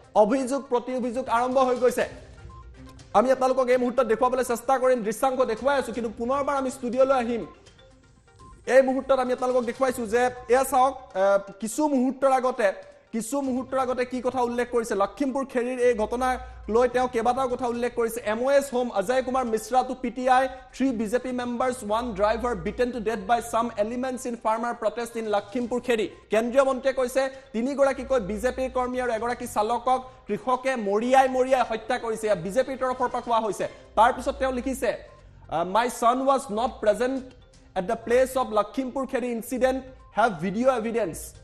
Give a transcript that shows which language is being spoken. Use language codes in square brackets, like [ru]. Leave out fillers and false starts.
[as] অভিযোগ প্ৰতি অভিযোগ আৰম্ভ হৈ গৈছে। আমি আপোনালোকক এই মুহূৰ্তত দেখুৱাবলৈ চেষ্টা কৰিম, দৃশ্যাংশ দেখুৱাই আছো, কিন্তু পুনৰবাৰ আমি ষ্টুডিঅ'লৈ আহিম। এই মুহূৰ্তত আমি আপোনালোকক দেখুৱাইছো যে এয়া চাওক, কিছু মুহূৰ্তৰ আগতে কি কথা উল্লেখ কৰিছে, লখিমপুৰ খেৰীৰ এই ঘটনা লৈ তেওঁ কেইবাটাও কথা উল্লেখ কৰিছে। [en] MOS home Ajay Kumar Mishra to PTI, 3 BJP members, 1 driver beaten to death by some elements in farmer protest in Lakhimpur Kheri. [as] কেন্দ্ৰীয় মন্ত্ৰীয়ে কৈছে তিনিগৰাকীকৈ বিজেপিৰ কৰ্মী আৰু এগৰাকী চালকক কৃষকে মৰিয়াই হত্যা কৰিছে। বিজেপিৰ তৰফৰ পৰা কোৱা হৈছে। তাৰপিছত তেওঁ লিখিছে, [en] my son was not present at the place of Lakhimpur Kheri incident, have video evidence।